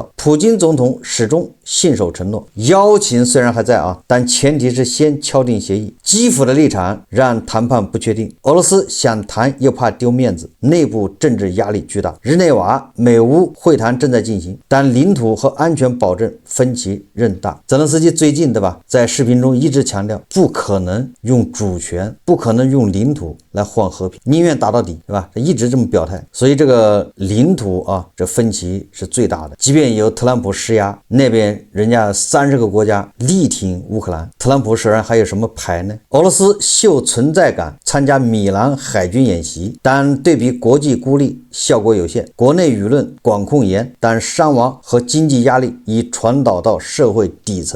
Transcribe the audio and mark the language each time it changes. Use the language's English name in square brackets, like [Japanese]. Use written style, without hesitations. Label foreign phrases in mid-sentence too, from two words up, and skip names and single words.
[Chinese] 普京總統始終信守承諾，邀請雖然還在但前提是先敲定協議。基輔的立場讓談判不確定，俄羅斯想談又怕丟面子，內部政治壓力巨大。日內瓦美烏會談正在進行，但領土土和安全保證分歧任大。泽连斯基最近，对吧，在视频中一直强調，不可能用主权，不可能用领土来换和平，宁願打到底，对吧？他一直这么表態。所以这个领土啊，这分歧是最大的。即便由特朗普施压，那邊人家30個國家力挺烏克蘭，特朗普手上還有什麼牌呢？俄羅斯秀存在感，參加米蘭海軍演習，但對比國際孤立，效果有限。國內輿論管控嚴，但傷亡和經濟壓力已傳導到社會底層。